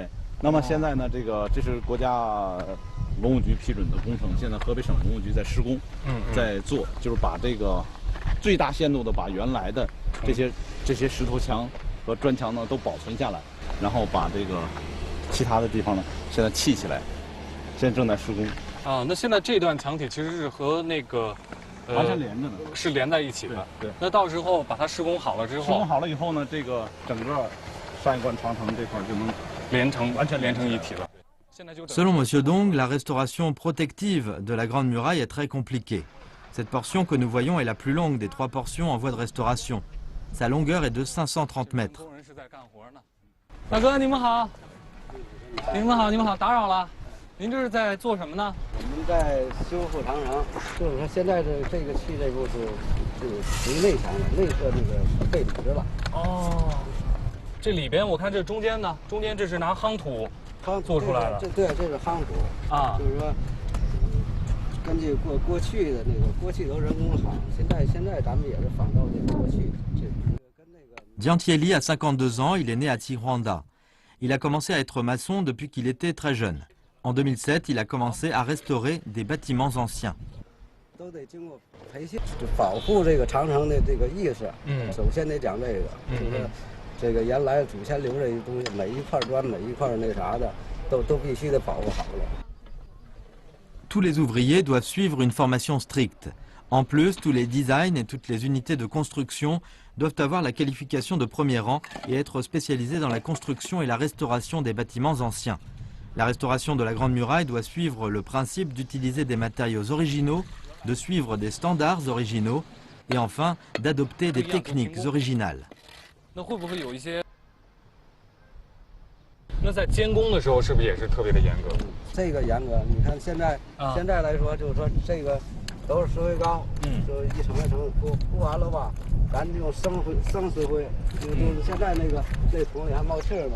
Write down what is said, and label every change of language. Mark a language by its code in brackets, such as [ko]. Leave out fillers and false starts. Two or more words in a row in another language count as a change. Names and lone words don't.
[zh] 那么现在呢，这是国家文物局批准的工程，现在河北省文物局在施工，在做，就是把这个最大限度的把原来的这些石头墙和砖墙呢都保存下来，然后把这个其他的地方呢现在砌起来，现在正在施工。那现在这段墙体其实是和那个完全连着的，是连在一起的。对。那到时候把它施工好了之后，施工好了以后呢，这个整个上一关长城这块就能完全连成一体了。 [fr] Selon M. Dong, la restauration protective de la Grande Muraille est très compliquée. Cette portion que nous voyons est la plus longue des 3 portions en voie de restauration. Sa longueur est de 530 mètres. [zh] 大哥，你们好，打扰了。您这是在做什么呢？我们在修复长城，就是说现在这个砌这步是属于内墙了，内侧那个背铝的了。哦，这里边我看这中间呢，中间这是拿夯土做出来的。这是夯土啊，就是说，根据过去的那个过去都人工夯，现在咱们也是仿照这个过去这跟那个。 [fr] Giantielli a 52 ans, il est né à Tiranda. Il a commencé à être maçon depuis qu'il était très jeune. En 2007, il a commencé à restaurer des bâtiments anciens. [zh] 都得经过培训，保护这个长城的这个意识。首先得讲这个，就是这个原来祖先留这些东西，每一块砖、每一块那啥的，都必须得保护好了。 [fr] Tous les ouvriers doivent suivre une formation stricte. En plus, tous les designs et toutes les unités de construction doivent avoir la qualification de premier rang et être spécialisés dans la construction et la restauration des bâtiments anciens. La restauration de la Grande Muraille doit suivre le principe d'utiliser des matériaux originaux, de suivre des standards originaux et enfin d'adopter des techniques originales. [zh] 那会不会有一些？那在监工的时候是不是也是特别的严格？这个严格，你看现在来说，就是说这个都是石灰膏，就一层一层铺完了吧，咱用生石灰，就是现在那桶里还冒气儿呢。